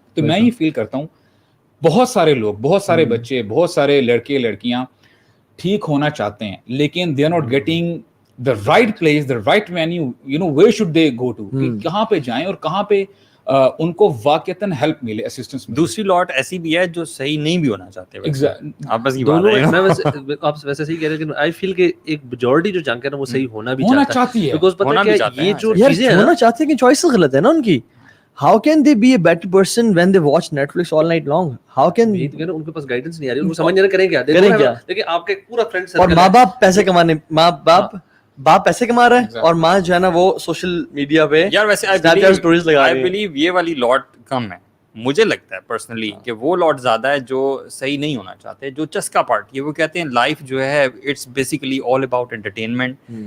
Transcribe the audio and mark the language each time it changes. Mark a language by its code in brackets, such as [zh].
[ur] تو میں یہ فیل کرتا ہوں بہت سارے لوگ, بہت سارے بچے, بہت سارے لڑکے لڑکیاں ٹھیک ہونا چاہتے ہیں, لیکن [en] they are not getting the right place, the right venue, you know, where should they go to, [ur] کہاں پہ جائیں اور کہاں پہ ان کو واقعتاً ہیلپ ملے, اسسٹنس ملے. دوسری لاٹ ایسی بھی ہے جو صحیح نہیں بھی ہونا چاہتے. آپ بس آپ ویسے صحیح کہہ رہے ہیں کہ [en] I feel [ur] کہ ایک میجورٹی جو جنگ ہے نا وہ صحیح ہونا بھی چاہتی ہے, بیکاز پتہ ہے کہ یہ جو چیزیں ہونا چاہتے ہیں کہ چوائسز غلط ہے نا ان کی. [en] How can they be a better person when they watch Netflix all night long? How can [ur] ان کے پاس گائیڈنس نہیں آ رہی, ان کو سمجھ نہیں کریں کیا. لیکن آپ کا پورا فرینڈ سرکل, اور ماں باپ پیسے کمانے, باپ پیسے کما رہا ہے اور ماں جو ہے نا وہ سوشل میڈیا پہ یار ویسے اسٹوریز لگا رہی ہے. [en] I believe [ur] یہ والی لاٹ کم ہے. مجھے لگتا ہے پرسنلی کہ وہ لاٹ زیادہ ہے جو صحیح نہیں ہونا چاہتے, جو چسکا پارٹ, یہ وہ کہتے ہیں لائف جو ہے [en] It's basically all about entertainment.